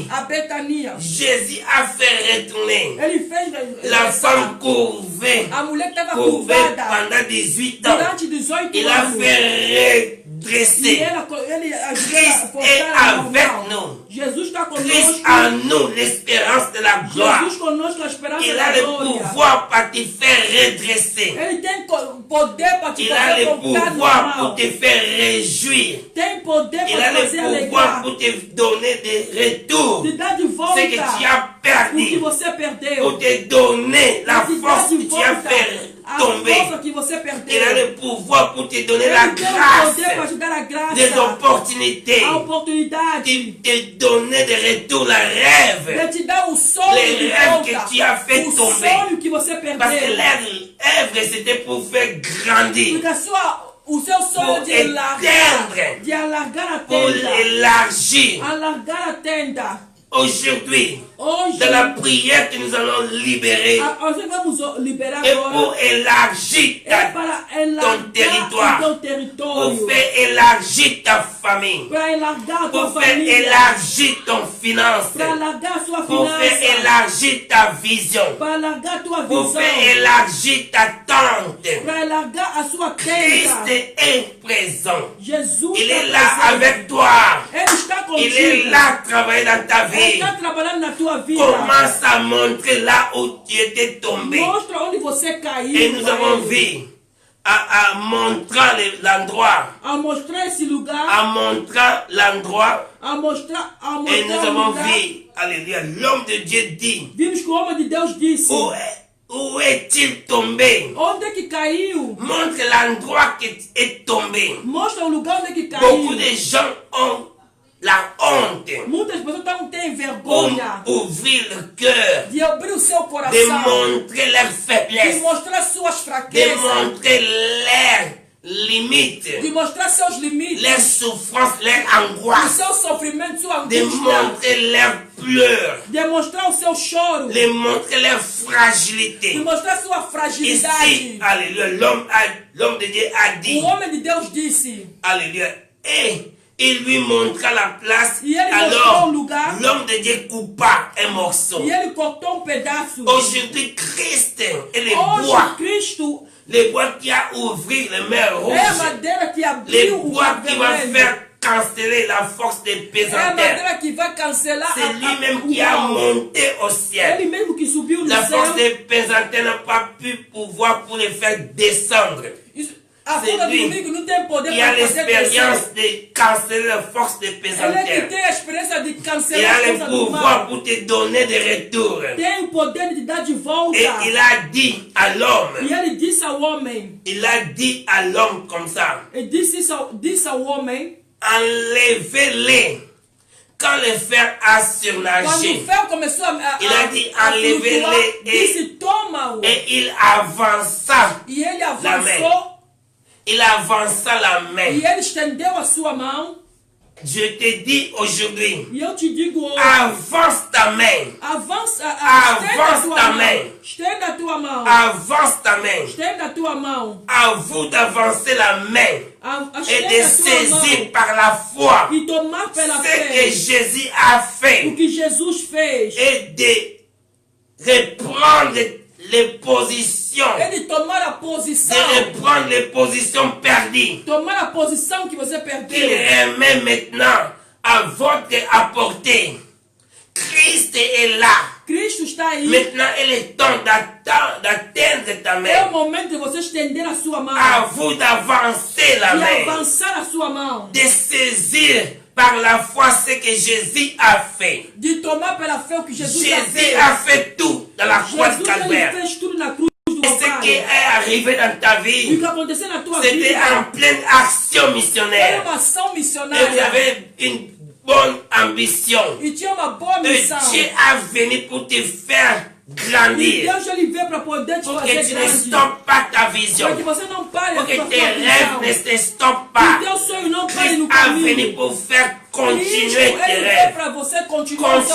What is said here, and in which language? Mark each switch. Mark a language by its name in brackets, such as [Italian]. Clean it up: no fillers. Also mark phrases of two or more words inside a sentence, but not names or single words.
[French] Jésus a fait retourner la femme courbée pendant 18 ans. Il a fait redresser. Christ est avec nous. Christ en nous, l'espérance de la gloire. [Portuguese] conosco a esperança [French] Il [Portuguese] da [French] a le [Portuguese] glória. [French] pouvoir pour te faire redresser. [Portuguese] Ele tem poder para te [French] Il a [Portuguese] fazer [French] le [Portuguese] voltar [French] pouvoir [Portuguese] normal. [French] pour te faire réjouir. [Portuguese] Tem poder [French] Il [Portuguese] para [French] a [Portuguese] te fazer [French] le pouvoir [Portuguese] alegrar. [French] pour te donner des retours. [Portuguese] Te dar de volta [French] Ce que tu as [Portuguese] o que [French] perdu. [Portuguese] você perdeu. [French] Pour te donner la [Portuguese] Te dar [French] force [Portuguese] de [French] que tu as [Portuguese] volta [French] fait [Portuguese] a [French] tomber. [Portuguese] força que você perdeu. [French] Il a le pouvoir pour te donner la [Portuguese] Ele tem o poder para [French] grâce, [Portuguese] te dar a graça, [French] des opportunités, [Portuguese] a oportunidade [French] te donner des retours, la rêve. [Portuguese] de te dar o sonho [French] Les [Portuguese] de [French] rêves [Portuguese] volta, [French] que tu as fait [Portuguese] o [French] tomber. [Portuguese] sonho que você [French] Parce que [Portuguese] perdeu. [French] leur œuvre, c'était pour faire grandir, [Portuguese] Porque o seu sonho [French] pour [Portuguese] de alargar a [French] pour [Portuguese] tenda, [French] élargir. [Portuguese] alargar a tenda. [French] Aujourd'hui, [Portuguese] Hoje, [French] dans la prière que nous allons libérer, [Portuguese] hoje vamos liberar [French] et [Portuguese] agora. [French] pour élargir [Portuguese] É para [French] ton [Portuguese] alargar [French] territoire, [Portuguese] o teu [French] pour [Portuguese] território, [French] faire élargir ta famille, [Portuguese] para alargar a tua [French] pour faire [Portuguese] família, [French] élargir ton finance, [Portuguese] para alargar a sua [French] pour faire [Portuguese] finança, [French] élargir ta vision, [Portuguese] para alargar a tua [French] pour [Portuguese] visão, [French] faire élargir ta tente. [Portuguese] para alargar a sua [French] Christ [Portuguese] tenda. [French] est présent. [Portuguese] Jesus [French] Il est [Portuguese] está [French] là [Portuguese] presente. [French] avec toi. [Portuguese] Ele está [French] Il est [Portuguese] contigo. [French] là travailler dans ta [Portuguese] Ele [French] vie. [Portuguese] está trabalhando na tua vida. [French] Commence à montrer là où tu étais tombé. [Portuguese] Mostra onde você caiu. [French] Et nous [Portuguese] para [French] avons [Portuguese] ele. [French] vu, à montrant l'endroit, [Portuguese] A mostrar esse lugar. [French] en montrant l'endroit, [Portuguese] A mostrar [French] et nous [Portuguese] o [French] avons [Portuguese] lugar. [French] vu, alléluia, l'homme de Dieu dit, [Portuguese] Vimos que o homem de Deus disse: [French] où est-il tombé? [Portuguese] onde é que caiu? [French] Montre l'endroit qui est tombé. [Portuguese] Mostra o lugar onde é que [French] Beaucoup [Portuguese] caiu. [French] de gens ont la honte [Portuguese] Muitas pessoas têm [French] pour [Portuguese] vergonha [French] ouvrir le cœur, [Portuguese] de abrir o seu [French] de [Portuguese] coração, [French] montrer leurs [Portuguese] de [French] faiblesses, [Portuguese] mostrar suas [French] de [Portuguese] fraquezas, [French] montrer leurs limites, [Portuguese] de mostrar seus limites, [French] leurs souffrances, leurs [Portuguese] o [French] angoisses, [Portuguese] seu sofrimento, sua [French] de [Portuguese] angústia, [French] montrer leurs pleurs, [Portuguese] de mostrar o seu choro, [French] de montrer leur [Portuguese] de [French] fragilité. [Portuguese] mostrar sua [French] Ici, [Portuguese] fragilidade. [French] alléluia, l'homme de Dieu a dit, [Portuguese] O homem de Deus disse, [French] alléluia, et il lui montra la place. [Portuguese] E ele [French] Alors, [Portuguese] mostrou o lugar. [French] l'homme de Dieu coupa un morceau. [Portuguese] e ele cortou pedaço. [French] Aujourd'hui, Christ est le [Portuguese] Hoje, [French] bois. [Portuguese] Cristo [French] Le bois qui a ouvert les mers [Portuguese] é a [French] rouges. [Portuguese] madeira que [French] Le [Portuguese] abriu o [French] bois [Portuguese] mar [French] qui va [Portuguese] vermelho. [French] faire canceller la force des [Portuguese] É a [French] pesanteurs. [Portuguese] madeira que vai cancelar [French] C'est lui-même qui a monté au ciel. [Portuguese] Ele mesmo que subiu no [French] La force [Portuguese] céu. [French] des pesanteurs n'a pas pu pouvoir pour les faire descendre. [Portuguese] A [French] C'est [Portuguese] força do [French] lui [Portuguese] inimigo não tem poder [French] Il a [Portuguese] para fazer [French] l'expérience [Portuguese] descer. [French] de canceller la force des [Portuguese] Ele é que [French] pesanteurs. [Portuguese] tem a experiência de [French] Il [Portuguese] cancelar a a [French] le [Portuguese] força do [French] pouvoir [Portuguese] mal. [French] pour te donner des retours. [Portuguese] Tem o poder de te dar de volta. [French] Et il a dit à l'homme, [Portuguese] E ele disse ao homem, [French] il a dit à l'homme comme ça, [Portuguese] ele disse ao homem, [French] enlevez-les. Quand le fer a [Portuguese] quando [French] surnagé, [Portuguese] o ferro começou a [French] il a dit [Portuguese] flutuar, [French] enlevez-les [Portuguese] disse toma-o. [French] et il avança [Portuguese] E ele [French] la main. [Portuguese] avançou [French] Il avança la main. [Portuguese] e ele estendeu a sua mão. [French] Je te dis aujourd'hui, [Portuguese] E eu te digo hoje, [French] avance ta main. [Portuguese] avança, estenda [French] Avance [Portuguese] a tua [French] ta [Portuguese] mão. [French] main. [Portuguese] Estenda a tua mão. [French] Avance ta main. [Portuguese] Estenda a tua mão. [French] À vous d'avancer la main et [Portuguese] Estenda [French] de [Portuguese] a tua mão. [French] saisir par la foi [Portuguese] E tomar pela [French] ce que [Portuguese] fé [French] Jésus a [Portuguese] o [French] fait [Portuguese] que Jesus fez. [French] et de reprendre les positions, [Portuguese] Ele tomar a [French] de [Portuguese] posição. [French] reprendre les positions perdues. [Portuguese] Tomar a posição que você [French] Qu'il [Portuguese] perdeu. [French] remet maintenant à votre portée. Christ est là. [Portuguese] Cristo está aí. [French] Maintenant, il est temps d'atteindre ta [Portuguese] É o [French] main. [Portuguese] momento de você estender a sua mão. [French] À vous d'avancer la [Portuguese] E [French] main. [Portuguese] avançar a sua mão. [French] De saisir par la foi ce que Jésus a fait. [Portuguese] De tomar pela fé o que Jesus já [French] Jésus [Portuguese] fez. [French] a fait tout dans la croix de [Portuguese] Jesus ele [French] Calvaire. [Portuguese] fez tudo na cruz do [French] Et ce qui [Portuguese] Calvário. [French] est arrivé dans ta [Portuguese] E o [French] vie, [Portuguese] que aconteceu na tua [French] c'était [Portuguese] vida [French] en pleine action [Portuguese] era [French] missionnaire. [Portuguese] uma ação [French] Et tu [Portuguese] missionária. [French] avais une bonne ambition. [Portuguese] E tinha uma boa [French] Et [Portuguese] missão. [French] Dieu a venu pour te faire [Portuguese] E [French] grandir. [Portuguese] Deus ele veio para poder te [French] Pour [Portuguese] fazer [French] que tu ne [Portuguese] grande. [French] stoppes pas ta vision. [Portuguese] Para que você não pare [French] Pour [Portuguese] a [French] que [Portuguese] sua [French] tes rêves [Portuguese] visão. [French] ne te stoppent [Portuguese] Que [French] pas. [Portuguese] teu sonho não pare [French] Christ [Portuguese] no [French] a venu [Portuguese] caminho. [French] pour faire continuer [Portuguese] Cristo, [French] tes [Portuguese] ele veio [French] rêves. [Portuguese] para você continuar o teu